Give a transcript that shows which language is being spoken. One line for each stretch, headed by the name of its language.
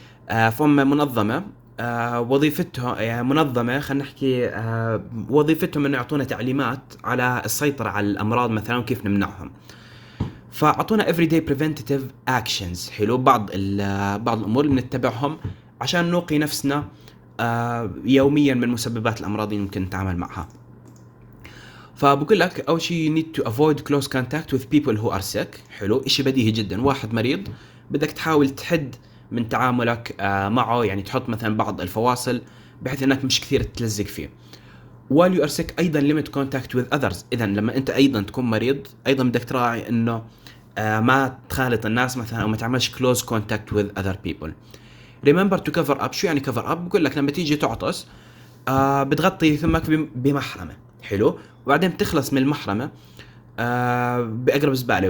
Arabic: فهم منظمة وظيفتها يعني منظمة خلينا نحكي وظيفتهم انه يعطونا تعليمات على السيطرة على الأمراض مثلا وكيف نمنعهم. فأعطونا
English: everyday preventative actions.
Arabic: حلو، بعض الأمور اللي نتبعهم عشان نوقي نفسنا يوميا من مسببات الأمراض اللي ممكن نتعامل معها. فبقول لك أول شيء
English: you need to avoid close contact with people who are sick.
Arabic: حلو، إشي بديهي جدا، واحد مريض بدك تحاول تحد من تعاملك معه، يعني تحط مثلا بعض الفواصل بحيث انك مش كثير تلزق فيه.
English: while you are sick
Arabic: أيضا
English: limit contact with others.
Arabic: إذا لما أنت أيضا تكون مريض أيضا بدك تراعي إنه ما تخالط الناس مثلا أو ما تعملش
English: close contact with other people. remember to cover up.
Arabic: شو يعني
English: cover up؟
Arabic: بقول لك لما تيجي تعطس بتغطي فمك بمحرمة. حلو، وبعدين بتخلص من المحرمة بأقرب زبالة.